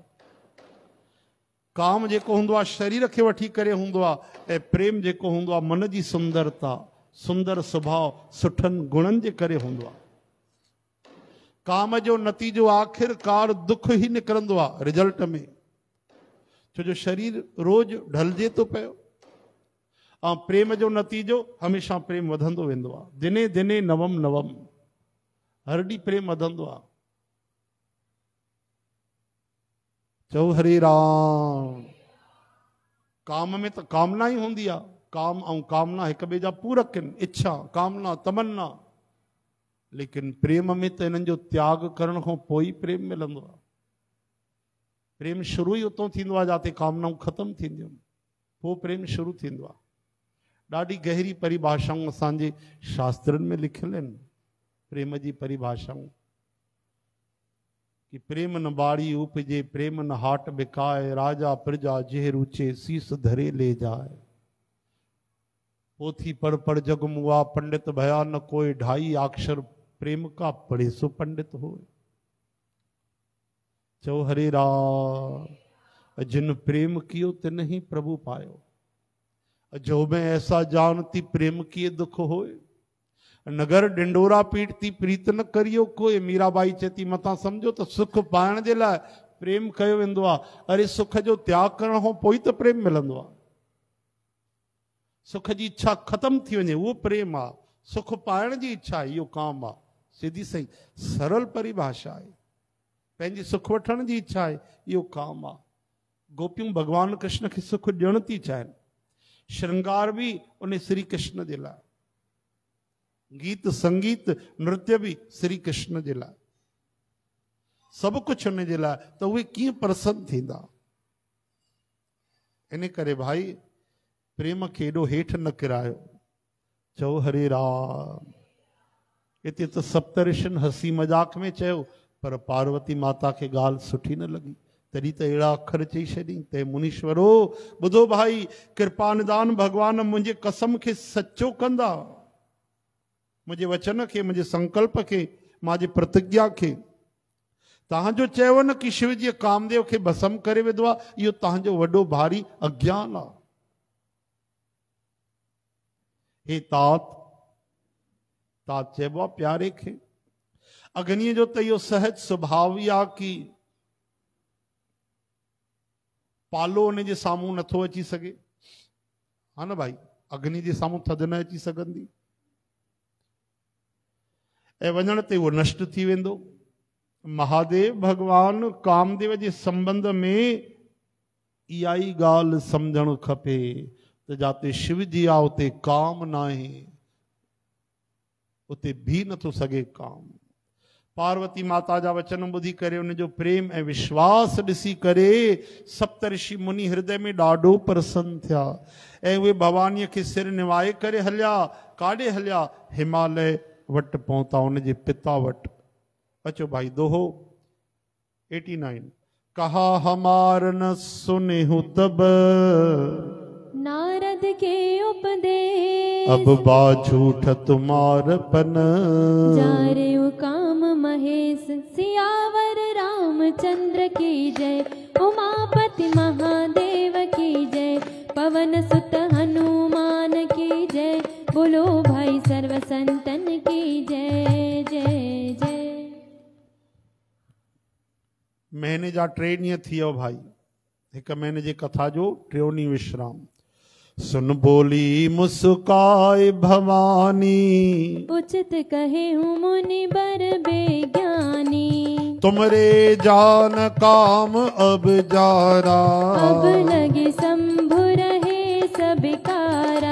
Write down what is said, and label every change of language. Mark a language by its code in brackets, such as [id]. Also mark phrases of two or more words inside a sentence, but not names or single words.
[sd] काम जेको हूंदो आहे शरीर खे वठी करे हूंदो आहे, ऐं प्रेम जेको हूंदो आहे मन जी सुंदरता, सुंदर स्वभाव, सुठनि गुणनि जे करे हूंदो आहे। काम जो नतीजो आख़िरकार दुख ई निकिरंदो आहे रिजल्ट में, छो जो शरीर रोज ढलजे थो पियो। ऐं प्रेम जो नतीजो हमेशह प्रेम वधंदो वेंदो आहे। [sa] दिने दिने नवम नवम, [sd] हर ॾींहुं प्रेम वधंदो आहे। चओ हरे राम। काम में त कामना ई हूंदी आहे। काम ऐं कामना हिक ॿिए जा पूरक आहिनि, इच्छा, कामना, तमन्ना। लेकिन प्रेम में त इन्हनि जो त्याग करण खां पोइ ई प्रेम मिलंदो आहे। प्रेम शुरू ई उतो थींदो आहे जिते कामनाऊं ख़तमु थींदियूं, पोइ प्रेम शुरू थींदो आहे। ॾाढी गहरी परिभाषाऊं असांजे शास्त्रनि में लिखियल आहिनि प्रेम जी परिभाषाऊं, कि [hi] प्रेम न बाड़ी उपजे, प्रेम न हाट बिकाए, राजा प्रजा जेह रुचे, शीस धरे ले जाए। पोथी पढ़ जग मुआ, पंडित भया न कोई, ढाई अक्षर प्रेम का पढ़े सो पंडित हो। [sd] चो हरे राम। [hi] जिन प्रेम कियो तिन ही प्रभु पायो, जो मैं ऐसा जानती प्रेम किए दुख होए। नगर डिंडोरा पीटती प्रीत न करियो कोई। [sd] मीराबाई चेती मता समझो तो सुख पाइण जे लाइ प्रेम कयो वेंदो आहे। अरे सुख जो त्याग करण खां पोइ त प्रेम मिलंदो आहे। सुख जी इच्छा ख़त्म थी वञे उहो प्रेम आहे। सुख पाइण जी इच्छा इहो काम आहे। सीधी सही सरल परिभाषा आहे। पंहिंजी सुख वठण जी इच्छा आहे, इहो काम आहे। गोपियूं भगवान कृष्ण खे सुख ॾियण थी चाहिनि। श्रृंगार भी उन श्री कृष्ण जे लाइ, गीत संगीत नृत्य भी श्री कृष्ण जे लाइ, सभु कुझु उन जे लाइ। त उहे कीअं प्रसन्न थींदा? इन करे भाई प्रेम खे एॾो हेठि न किरायो। चओ हरे राम। हिते त सप्तऋषियुनि हसी मजाक में चयो, पर पार्वती माता खे ॻाल्हि सुठी न लॻी। तॾहिं त अहिड़ा अखर चई छॾी, ते मुनीश्वरो ॿुधो भाई, कृपा निदान भगवान मुंहिंजे कसम खे सचो कंदा, मुंहिंजे वचन खे, मुंहिंजे संकल्प खे, मुंहिंजी प्रतिज्ञा खे। तव्हांजो चयो न कि शिव जी कामदेव खे भस्म करे विधो आहे, इहो तव्हांजो वॾो भारी अज्ञान आहे। हे तात चइबो आहे प्यारे खे। अग्नीअ जो त इहो सहज स्वभाव ई आहे कि पालो उन जे साम्हूं नथो अची सघे। हा न भाई, अग्नि जे साम्हूं थधि न अची सघंदी, ऐं वञण ते उहो नष्ट थी वेंदो। महादेव भगवान कामदेव जे संबंध में इहा ई ॻाल्हि सम्झणु खपे त जिते शिव जी आहे उते काम न आहे, उते भी नथो सघे काम। पार्वती माता जा वचन ॿुधी करे उनजो प्रेम ऐं विश्वास ॾिसी करे सप्तऋषि मुनि हृदय में ॾाढो प्रसन्न थिया ऐं उहे भवानीअ खे सिर निवाए करे हलिया। काॾे हलिया? हिमालय वटि पहुता, उनजे पिता वटि। अचो भाई दोहो 89। [hi] कहा हमार न सुने हो तब, नारद के उपदेश, अब बाझूठ तुम्हार पन, जा रे काम महेश सियावर रामचंद्र की जय। उमापति महादेव की जय। पवन सुत हनुमान की जय। बोलो भाई सर्व संतन की जय जय जय। [sd] महीने जा 3 ॾींहं थी वियो भाई, 1 महीने जी कथा जो 3 ॾींहं विश्राम। [hi] सुन बोली मुस्काए भवानी, उचित कहे हूँ मुनि बर बेज्ञानी। तुमरे जान काम अब जारा, अब लगे शंभु रहे सबिकारा।